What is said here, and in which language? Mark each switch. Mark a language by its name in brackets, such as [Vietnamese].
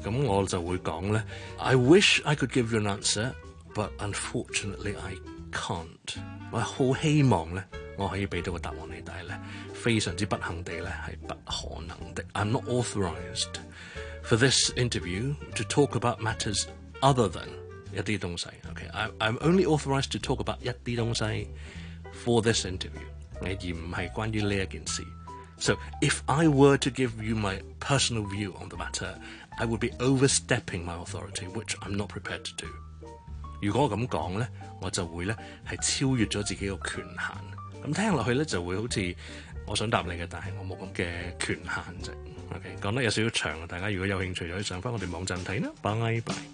[Chinese] 那我就会讲 [English] I wish I could give you an answer, but unfortunately I can't. [Chinese] 我很希望我可以给到个答案你，但是非常之不幸地是不可能的。 [English] I'm not authorized for this interview to talk about matters other than [Chinese] 一些东西。 [English] Okay? I'm only authorized to talk about [Chinese] 一些东西 [English] for this interview. [Chinese] 而不是关于这件事。 [English] So if I were to give you my personal view on the matter, I would be overstepping my authority, which I'm not prepared to do. [Chinese] 如果我这样说，我就会是超越了自己的权限。听下去就会好像我想回答你的，但是我没有这样的权限。 Okay, 讲得有点长，大家如果有兴趣可以上我们网站看。拜拜。